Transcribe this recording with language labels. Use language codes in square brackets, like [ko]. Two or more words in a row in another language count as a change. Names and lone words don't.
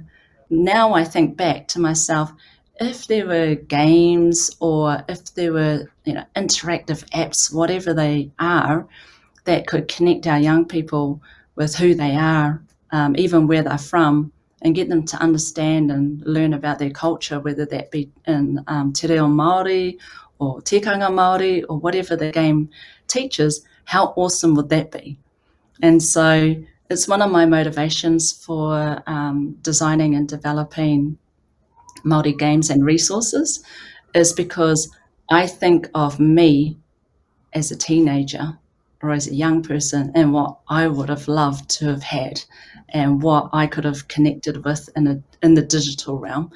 [en] Now I think back to myself, if there were games or if there were interactive apps, whatever they are, that could connect our young people with who they are, even where they're from, and get them to understand and learn about their culture, whether that be in [mi] te reo Māori [en] or [mi] tikanga Māori [en] or whatever the game teaches, how awesome would that be? And so it's one of my motivations for designing and developing Māori games and resources, is because I think of me as a teenager or as a young person and what I would have loved to have had and what I could have connected with in the digital realm.